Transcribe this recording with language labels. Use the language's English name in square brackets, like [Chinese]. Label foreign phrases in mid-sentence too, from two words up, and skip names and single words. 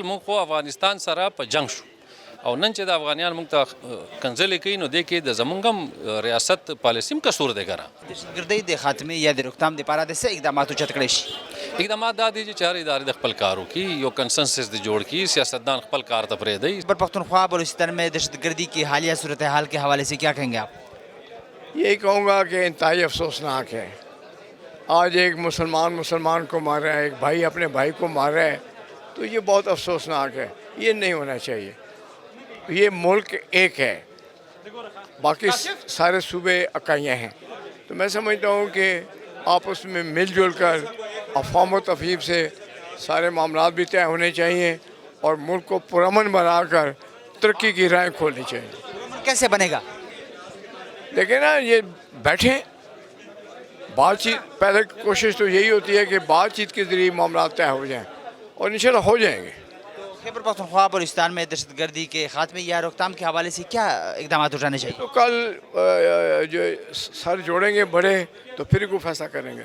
[Pashto] موږ خو افغانستان سره په جنگ شو او نن چې د افغانیان موږ ته کنځلې کوي نو دې کې د زمونږ هم ریاست پالیسي هم قصور دی ګره. دهشتګردۍ د خاتمې یا د روکتام دپاره د څه اقدامات اوچت کړی شي؟ اقدامات دا دي چې هر ادارې د خپل کار وکړي، یو کنسنسس دی جوړ کړي، سیاستدان خپل کار ته پرېږدي. [Urdu] پر پختونخوا بلوچستان میں دہشتگردی کی حالیہ صورتحال کے حوالے سے کیا کہیں گے آپ؟ یہی کہوں گا کہ انتہائی افسوسناک ہے. آج ایک مسلمان کو مار رہا ہے، ایک بھائی اپنے بھائی کو مار رہا ہے، تو یہ بہت افسوسناک ہے. یہ نہیں ہونا چاہیے. یہ ملک ایک ہے، باقی سارے صوبے اکائیاں ہیں. تو میں سمجھتا ہوں کہ آپس میں مل جل کر افہام و تفہیم سے سارے معاملات بھی طے ہونے چاہیے اور ملک کو پرامن بنا کر ترقی کی راہیں کھولنی چاہیے. کیسے بنے گا؟ دیکھیں نا، یہ بیٹھیں بات چیت پہلے کوشش تو یہی ہوتی ہے کہ بات چیت کے ذریعے معاملہ طے ہو جائیں اور ان شاء اللہ ہو جائیں گے. خیبر پختونخوا بلوچستان میں دہشت گردی کے خاتمے یا روک تھام کے حوالے سے کیا اقدام اٹھانے چاہیے? تو کل جو سر جوڑیں گے بڑے تو پھر کوئی فیصلہ کریں گے.